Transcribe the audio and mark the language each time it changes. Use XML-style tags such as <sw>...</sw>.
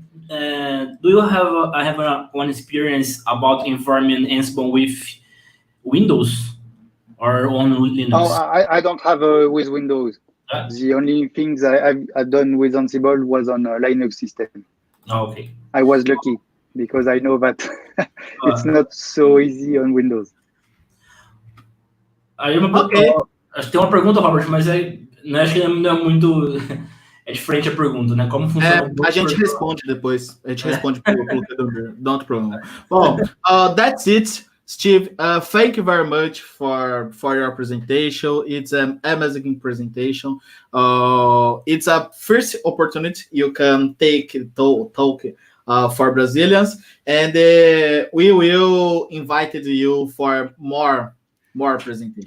<en>Do you have one experience about informing Ansible with Windows or on Linux? Oh, I don't have with Windows. The only things I've done with Ansible was on a Linux system. Okay. I was lucky because I know that it's not so easy on Windows.</en> <pt>Aí acho que tem uma pergunta, Robert, mas acho que não é muito... É diferente a pergunta, né? Como funciona? A gente responde depois. A gente responde pelo computador.</pt> <en>Don't problem. Well, that's it, Steve. Thank you very much for your presentation. It's an amazing presentation. It's a first opportunity you can talk for Brazilians, and we will invite you for more presentations.</en>